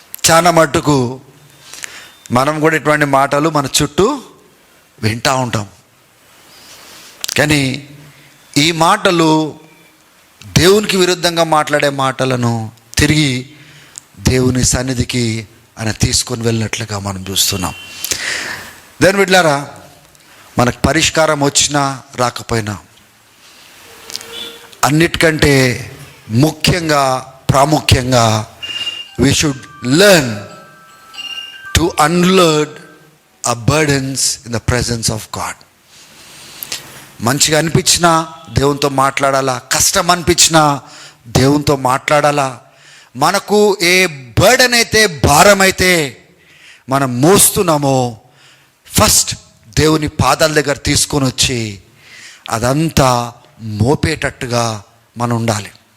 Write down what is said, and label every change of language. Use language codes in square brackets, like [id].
[te] చాలా మట్టుకు మనం కూడా ఇటువంటి మాటలు మన చుట్టూ వింటూ ఉంటాం. కానీ ఈ మాటలు దేవునికి విరుద్ధంగా మాట్లాడే మాటలను తిరిగి దేవుని సన్నిధికి ఆయన తీసుకొని వెళ్ళినట్లుగా మనం చూస్తున్నాం. దాని బిడ్డలారా, మనకు పరిష్కారం వచ్చినా రాకపోయినా అన్నిటికంటే ముఖ్యంగా ప్రాముఖ్యంగా [en] we should learn to unload our burdens in the presence of God. [te] మంచిగా అనిపించినా దేవునితో మాట్లాడాలా, కష్టం అనిపించినా దేవునితో మాట్లాడాలా. మనకు ఏ బర్డెన్ అయితే, భారం అయితే మనం మోస్తున్నామో ఫస్ట్ దేవుని పాదాల దగ్గర తీసుకొని వచ్చి అదంతా మోపేటట్టుగా మనం ఉండాలి.